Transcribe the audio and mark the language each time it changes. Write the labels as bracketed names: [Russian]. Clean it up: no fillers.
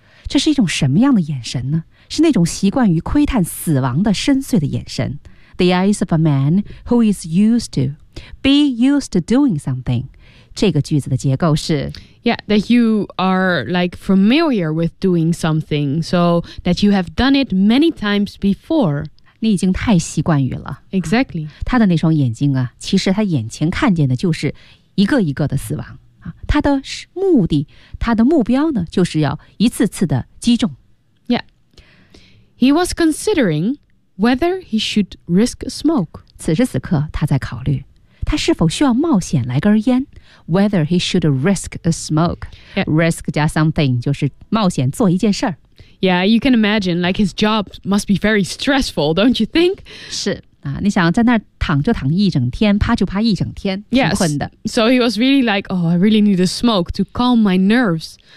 [Chinese] 这是一种什么样的眼神呢是那种习惯于窥探死亡的深邃的眼神 [English] The eyes of a man who is used to be used to doing something [Chinese] 这个句子的结构是 [English] Yeah, that you are like familiar with doing something So that you have done it many times before [Chinese] 你已经太习惯于了 [English] Exactly、 [Chinese] 啊、他的那双眼睛啊其实他眼前看见的就是一个一个的死亡、啊、他的目的他的目标呢就是要一次次的击中 [English] Yeah He was considering whether he should risk smoke [Chinese] 此时此刻他在考虑他是否需要冒险来根烟 [English] Whether he should risk a smoke、 yeah. [Chinese] Risk 加 something 就是冒险做一件事儿 [English] Yeah, you can imagine, like his job must be very stressful, don't you think? [Chinese] 是啊，你想在那儿躺就躺一整天，趴就趴一整天，挺困的。 [English] Yes, so he was really like, oh, I really need a smoke to calm my nerves.